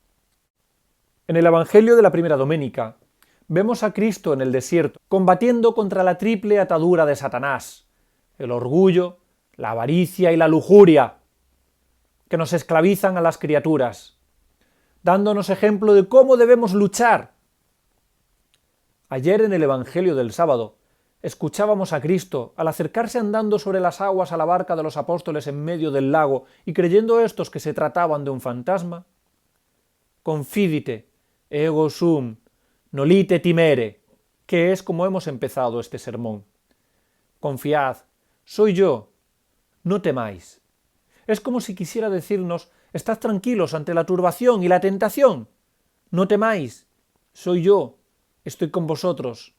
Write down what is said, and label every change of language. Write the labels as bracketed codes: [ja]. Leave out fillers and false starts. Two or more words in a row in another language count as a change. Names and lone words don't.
[es] En el Evangelio de la primera doménica vemos a Cristo en el desierto, combatiendo contra la triple atadura de Satanás, el orgullo, la avaricia y la lujuria, que nos esclavizan a las criaturas, dándonos ejemplo de cómo debemos luchar. Ayer en el Evangelio del sábado escuchábamos a Cristo al acercarse andando sobre las aguas a la barca de los apóstoles en medio del lago y creyendo estos que se trataban de un fantasma. [la] Confidite, ego sum, nolite timere, [es] que es como hemos empezado este sermón. Confiad, soy yo, no temáis. Es como si quisiera decirnos, estad tranquilos ante la turbación y la tentación. No temáis, soy yo, estoy con vosotros.